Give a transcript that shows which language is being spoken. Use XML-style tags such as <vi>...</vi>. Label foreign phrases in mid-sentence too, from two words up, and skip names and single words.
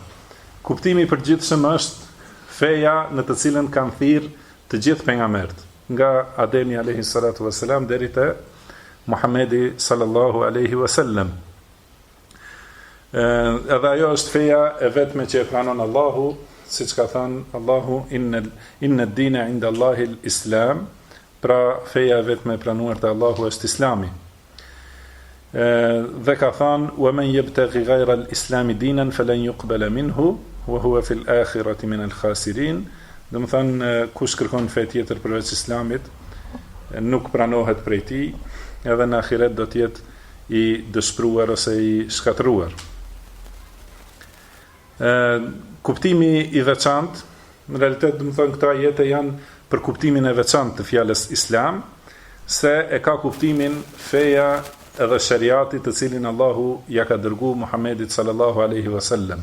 <sq>Kuptimi i përgjithshëm është feja në të cilën kanë thirrë të gjithë pejgamberët, nga Ademi</sq> <ar>عليه الصلاة والسلام</ar> <sq>deri te Muhamedi</sq> <ar>صلى الله عليه وسلم.</ar> <sq>Edhe ajo është feja e vetme që e pranon Allahu, siç ka thënë Allahu</sq> <ar>إن الدين عند الله الإسلام,</ar> <sq>pra feja e vetme e pranuar te Allahu është Islami. Dhe ka thënë:</sq> <ar>"ومن يبتغ غير الإسلام دينا فلن يقبل منه وهو في الآخرة من الخاسرين."</ar> <sq>Do të thënë, kush kërkon fe tjetër përveç Islamit, nuk pranohet prej tij, edhe në ahiret do të jetë i dëshpëruar ose i shkatëruar. Kuptimi i veçantë, në realitet do të thonë këta ajete janë për kuptimin e veçantë të fjalës Islam, se e ka kuptimin feja edhe shariati të cilin Allahu ja ka dërguar Muhamedit</sq> <ar>صلى الله عليه وسلم.</ar>